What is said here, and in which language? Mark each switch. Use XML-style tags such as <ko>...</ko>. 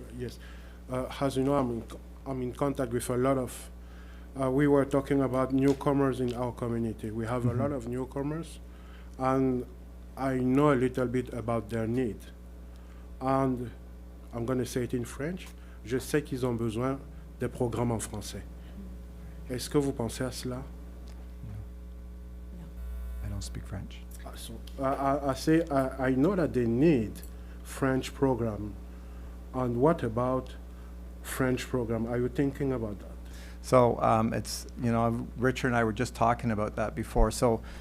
<en>Yes, as you know, I'm in contact with a lot of. We were talking about newcomers in our community. We have a lot of newcomers, and I know a little bit about their need. And I'm going to say it in French.</en> <fr>Je sais qu'ils ont besoin des programmes en français. Est-ce que vous pensez à cela?</fr> <en>I don't speak French. So I say I know that they need French program. And what about French program? Are you thinking about that? So it's, Richard and I were just talking about that before. So</en>